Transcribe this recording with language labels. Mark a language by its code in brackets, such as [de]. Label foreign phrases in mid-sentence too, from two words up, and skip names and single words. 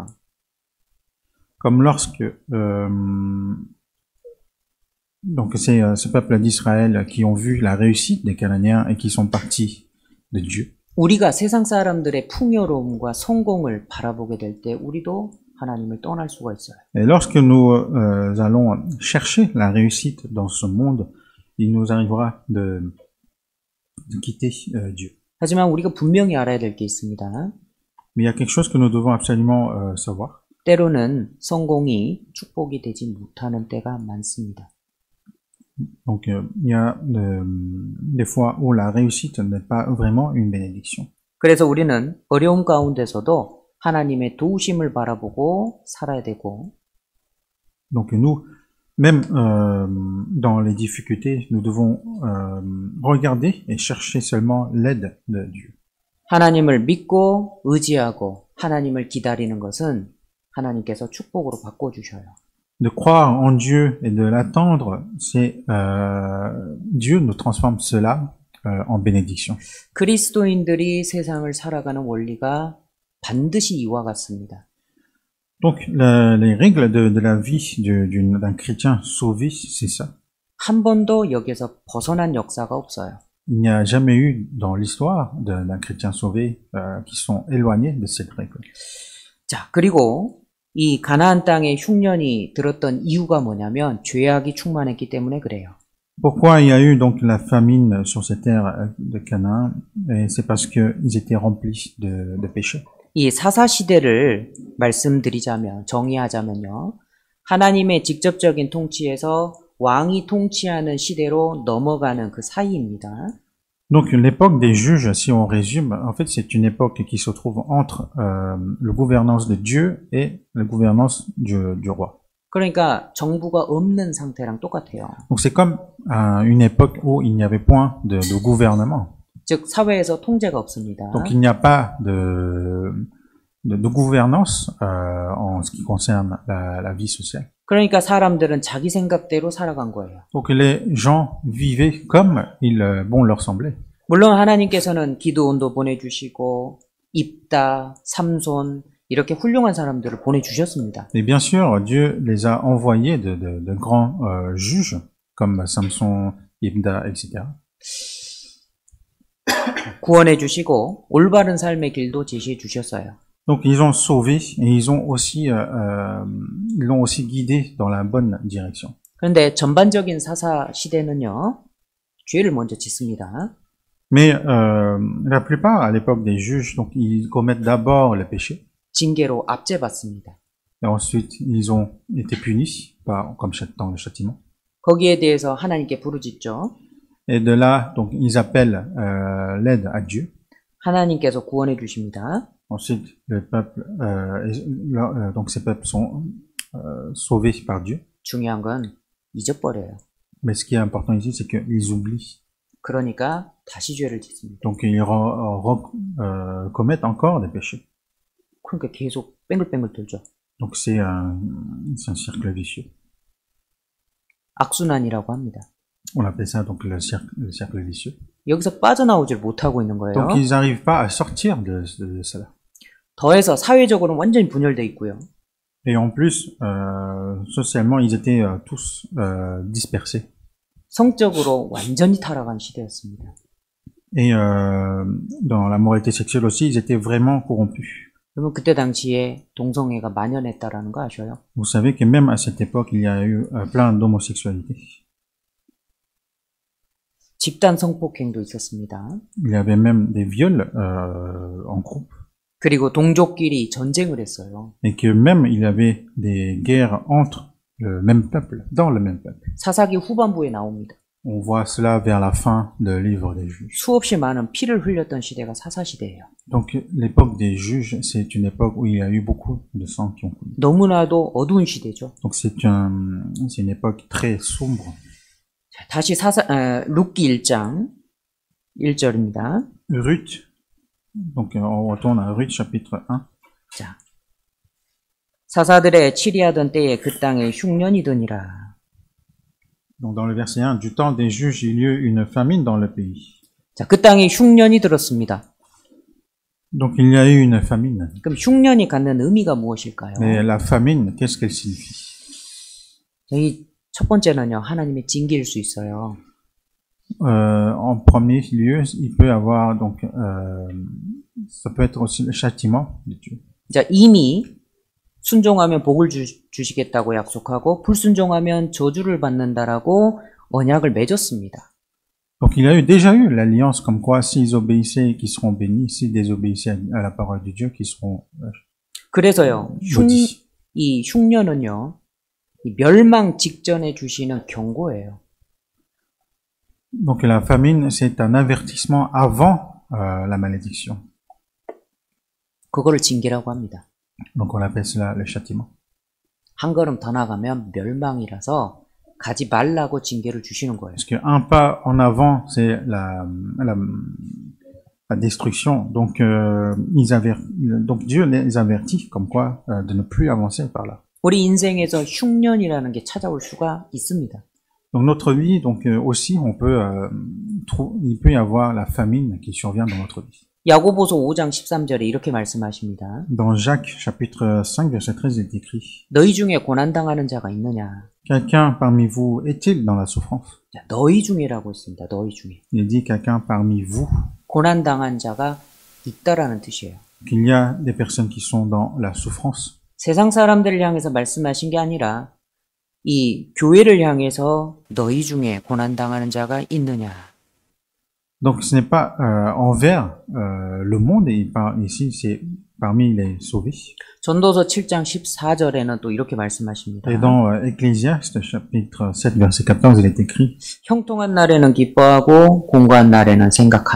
[fr] Comme lorsque donc c'est ce peuple d'Israël qui ont vu la réussite des Cananéens et qui sont partis de Dieu. [ko] 우리가 세상 사람들의 풍요로움과 성공을 바라보게 될 때 우리도 하나님을 떠날 수가 있어요. [fr] Et lorsque nous allons chercher la réussite dans ce monde, il nous arrivera de quitter Dieu. [ko] 하지만 우리가 분명히 알아야 될 게 있습니다. [fr] Mais il y a quelque chose que nous devons absolument savoir. [ko] 때로는 성공이 축복이 되지 못하는 때가 많습니다. [fr] Donc il y a des fois où la réussite n'est pas vraiment une bénédiction. [ko] 그래서 우리는 어려움 가운데서도 하나님의 도우심을 바라보고 살아야 되고 [fr] Donc nous, même dans les difficultés, nous devons regarder et chercher seulement l'aide de Dieu. [ko] 하나님을 믿고 의지하고 하나님을 기다리는 것은 하나님께서 축복으로 바꿔주셔요. [fr] De croire en Dieu et de l'attendre, c'est Dieu nous transforme cela en bénédiction. [ko] 그리스도인들이 세상을 살아가는 원리가 반드시 이와 같습니다. [fr] Donc les règles de la vie d'un chrétien sauvé, c'est ça. [ko] 한 번도 여기서 벗어난 역사가 없어요. [fr] Il n'y a jamais eu dans l'histoire d'un chrétien sauvé qui sont éloignés de cette règle. [ko] 자, 그리고 이 가나안 땅에 흉년이 들었던 이유가 뭐냐면 죄악이 충만했기 때문에 그래요. [fr] Pourquoi il y a eu donc la famine sur cette terre de Canaan? Et c'est parce qu'ils étaient remplis de péchés. [ko] 이 사사 시대를 말씀드리자면 정의하자면요. 하나님의 직접적인 통치에서 왕이 통치하는 시대로 넘어가는 그 사이입니다. [fr] Donc l'époque des juges, si on résume, en fait c'est une époque qui se trouve entre la gouvernance de Dieu et la gouvernance du roi. [ko] 그러니까 정부가 없는 상태랑 똑같아요. [fr] Donc c'est comme une époque où il n'y avait point de gouvernement. [ko] 즉 사회에서 통제가 없습니다. [fr] Donc il n'y a pas de gouvernance en ce qui concerne la vie sociale. [ko] 그러니까 사람들은 자기 생각대로 살아간 거예요. [fr] Donc les gens vivaient comme bon leur semblait. [ko] 물론 하나님께서는 기드온도 보내주시고 입다, 삼손 이렇게 훌륭한 사람들을 보내주셨습니다. [fr] Et bien sûr, Dieu les a envoyés de grands juges comme Samson, Ibda, etc. [ko] 구원해 주시고 올바른 삶의 길도 제시해 주셨어요. [fr] Donc ils ont sauvé et ils l'ont aussi guidé dans la bonne direction. [ko] 그런데 전반적인 사사 시대는요. 죄를 먼저 짓습니다. [fr] Mais la plupart à l'époque des juges, donc ils commettent d'abord le péché. [ko] 징계로 압제받습니다. [fr] Et ensuite ils ont été punis comme dans le châtiment. [ko] 거기에 대해서 하나님께 부르짖죠. [fr] Et de là, donc ils appellent l'aide à Dieu. [ko] 하나님께서 구원해 주십니다. [fr] Ensuite, le peuple, donc ces peuples sont sauvés par Dieu. [ko] 중요한 건 잊어버려요. [fr] Mais ce qui est important ici, c'est qu'ils oublient. [ko] 그러니까 다시 죄를 짓습니다. [fr] Donc ils commettent encore des péchés. [ko] 그러니까 계속 뱅글뱅글 돌죠. [fr] Donc c'est un cercle vicieux. [ko] 악순환이라고 합니다. [fr] On appelle ça donc le cercle vicieux. [ko] 여기서 빠져나오질 못하고 있는 거예요. [fr] Donc ils n'arrivent pas à sortir de cela. [ko] 더해서 사회적으로는 완전히 분열돼 있고요. [fr] Et en plus, socialement, ils étaient tous dispersés. [ko] 성적으로 완전히 타락한 시대였습니다. [fr] Et dans la moralité sexuelle aussi, ils étaient vraiment corrompus. [ko] 그러면 그때 당시에 동성애가 만연했다라는 거 아셔요? [fr] Vous savez que même à cette époque, il y a eu plein d'homosexualité. [ko] 집단 성폭행도 있었습니다. [fr] Il y avait même des viols en groupe. [ko] 그리고 동족끼리 전쟁을 했어요. [fr] Et que même il y avait des guerres entre le même peuple, dans le même peuple. [ko] 사사기 후반부에 나옵니다. [fr] On voit cela vers la fin du livre des juges. [ko] 수없이 많은 피를 흘렸던 시대가 사사시대예요. [fr] Donc l'époque des juges, c'est une époque où il y a eu beaucoup de sang qui ont coulé. [ko] 너무나도 어두운 시대죠. [fr] Donc c'est une époque très sombre. [ko] 자, 다시 룻기 1장 1절입니다. [fr] Ruth, donc on retourne à Ruth chapitre 1. [ko] 자, 사사들의 치리하던 때에 그 땅에 흉년이 드니라. [fr] Donc dans le verset 1, du temps des juges, il y eut une famine dans le pays. [ko] 자, 그 땅에 흉년이 들었습니다. [fr] Donc il y a eu une famine. [ko] 그럼 흉년이 갖는 의미가 무엇일까요? [fr] Mais la famine, qu'est-ce qu'elle signifie? [ko] 여기 첫 번째는요, 하나님의 징계일 수 있어요. [fr] En premier lieu, il peut y avoir donc ça peut être aussi le châtiment de Dieu. [ko] 자, 이미 순종하면 복을 주시겠다고 약속하고 불순종하면 저주를 받는다라고 언약을 맺었습니다. [fr] Donc il y a déjà eu l'alliance comme quoi s'ils obéissaient, qu'ils seront bénis, s'ils désobéissaient à la parole de Dieu, qu'ils seront [ko] 그래서요, [fr] maudits. [ko] 이 흉년은요, 이 멸망 직전에 주시는 경고예요. [fr] Donc la famine, c'est un avertissement avant la malédiction. [ko] 그거를 징계라고 합니다. [fr] Donc on appelle cela le châtiment. [ko] 한 걸음 더 나가면 멸망이라서 가지 말라고 징계를 주시는 거예요. [fr] Parce qu'un pas en avant, c'est la destruction. Donc, donc Dieu les avertit comme quoi de ne plus avancer par là. [ko] 우리 인생에서 흉년이라는 게 찾아올 수가 있습니다. [fr] Donc notre vie, donc aussi, il peut y avoir la famine qui survient dans notre vie. [ko] 야고보서 5장 13절에 이렇게 말씀하십니다. [fr] Dans Jacques chapitre 5 verset 13, il est écrit: [ko] 너희 중에 고난 당하는 자가 있느냐? [fr] Quelqu'un parmi vous est-il dans la souffrance? [ko] 자, 너희 중에라고 했습니다. 너희 중에. [fr] Il dit quelqu'un parmi vous. [ko] 고난 당한 자가 있다라는 뜻이에요. [fr] Qu'il y a des personnes qui sont dans la souffrance. [ko] 세상 사람들을 향해서 말씀하신 게 아니라 이 교회를 향해서 너희 중에 고난 당하는 자가 있느냐? [fr] Donc ce n'est pas envers le monde, ici c'est parmi les sauvés. [ko] 전도서 7장 14절에는 또 이렇게 말씀하십니다. [fr] Et dans Ecclésiaste chapitre 7 verset 14, il est écrit: [ko] 형통한 날에는 기뻐하고 공고한 날에는 생각하라.